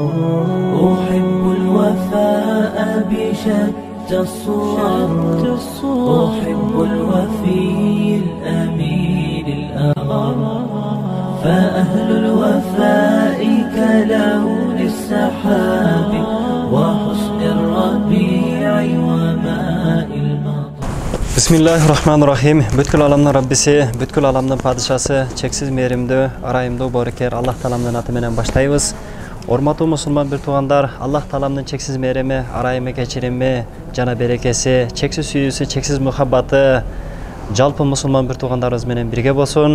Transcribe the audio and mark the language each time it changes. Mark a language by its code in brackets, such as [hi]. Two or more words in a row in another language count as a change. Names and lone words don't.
[ar] أحب الوفاء بشتى الصور، أحب الوفي الأمين الأغر، فأهل الوفاء كلون السحاب وحسن الربيع وماء المطر. بسم الله الرحمن الرحيم. [ky] Бүткүл аламдын Раббиси, бүткүл аламдын падышасы, чексиз мээримдүү, арайымдуу боорукер Аллах Тааламдын аты менен баштайбыз. Урматтуу мусулман бир туугандар, Аллах Тааламдын чексиз мээрими, арайымы, кечирими, жана берекеси, чексиз сүйүүсү, чексиз мухаббаты жалпы мусулман бир туугандарыбыз менен бирге болсун.